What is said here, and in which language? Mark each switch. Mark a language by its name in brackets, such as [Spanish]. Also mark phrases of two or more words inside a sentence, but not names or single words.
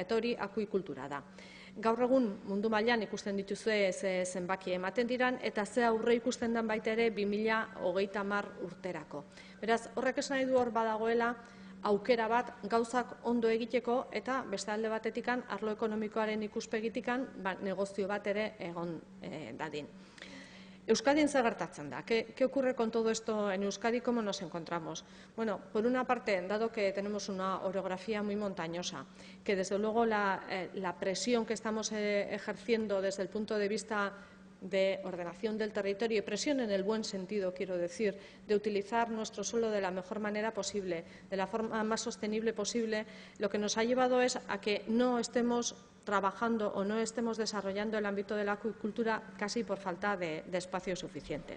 [Basque] Eta hori akuikultura da. Gaur egun mundu mailan ikusten dituzue zenbaki ematen diran, eta ze aurre ikusten den baita ere 2030 urterako. Beraz, horrek esan nahi du hor badagoela aukera bat gauzak ondo egiteko, eta beste alde batetik arlo ekonomikoaren ikuspegitik negozio bat ere egon dadin. Euskadin zer gertatzen da? [Spanish] ¿Qué ocurre con todo esto en Euskadi? ¿Cómo nos encontramos? Bueno, por una parte, dado que tenemos una orografía muy montañosa, que desde luego la presión que estamos ejerciendo desde el punto de vista de ordenación del territorio, y presión en el buen sentido, quiero decir, de utilizar nuestro suelo de la mejor manera posible, de la forma más sostenible posible, lo que nos ha llevado es a que no estemos trabajando o no estemos desarrollando el ámbito de la acuicultura casi por falta de espacio suficiente.